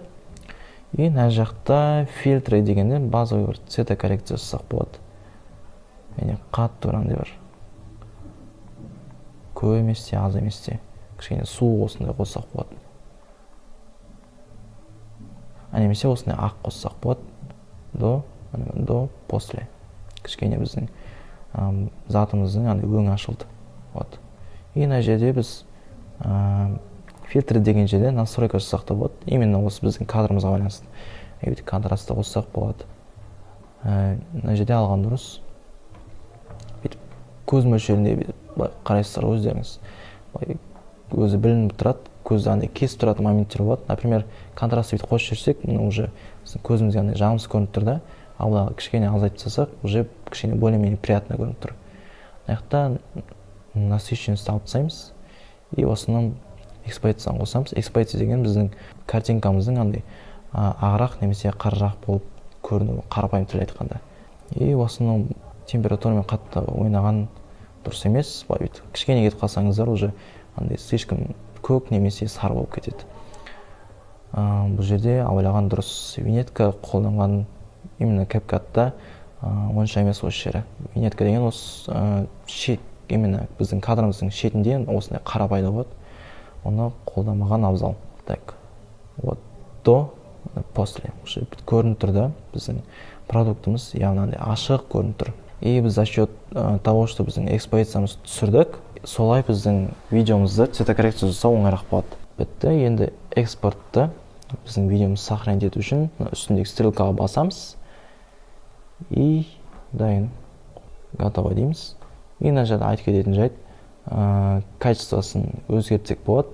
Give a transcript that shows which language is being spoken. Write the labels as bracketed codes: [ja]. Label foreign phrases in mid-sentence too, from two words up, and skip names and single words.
[kk] И мына жақта фильтры дегенде базовый бір цветокоррекция жасасақ болады. Яғни қатты андай бар. Көп емес те, аз емес те. Кішкене суық осындай қоссақ болады. Немесе осындай ақ қоссақ болады. [ru] До, после. [kk] Кішкене біздің затымыздың өңі ашылды. И мына жерде біз фильтр деген жерде настройка жасақ та болады. Именно осы біздің кадрымызға байланысты. Контрастты қоссақ болады. Мына жерде алған дұрыс. Көз мөлшерінде қарайсыздар өздеріңіз. Өзі білініп тұрады, көзді андай кесіп тұратын моменттер болады. Например, контрастты бүйтіп қосып жүрсек, уже көзімізге андай жағымсыз көрініп тұр да, ал кішкене азайтып тастасақ, уже кішкене [ru] более-менее приятно [kk] көрініп тұр. Мына жақта насыщенность алып тастаймыз, [ru] и в основном [kk] экспозицияны қосамыз. Экспозиция деген біздің картинкамыздың андай ағырақ немесе қарырақ болып көрінуі, қарапайым тіл айтқанда. [ru] И в основном [kk] температурамен қатты ойнаған дұрыс емес. Кішкене кетіп қалсаңыздар, уже андай слишком көк немесе сары болып кетеді. Бұл жерде ойлаған дұрыс. Виньетка қолданған именно CapCut'та онша емес осы жері. Виньетка деген осы шет, именно біздің кадрымыздың шетінде осындай қара пайда болады. Оны қолданмаған абзал. [ru] Так, вот до, после. [kk] Көрініп тұр да, біздің продуктымыз яғни ашық көрініп тұр. И біз [ru] за счет того, что [kk] біздің экспозициямызды түсірдік, солай біздің видеомызды цветокоррекция жасау оңайырақ болады. Бітті. Енді экспортты біздің видеомызды сохранить ету үшін үстіндегі стрелкаға басамыз. И дайын. Готово дейміз. И мына жерде айтып кететін жайт, качествосын өзгертсек болады.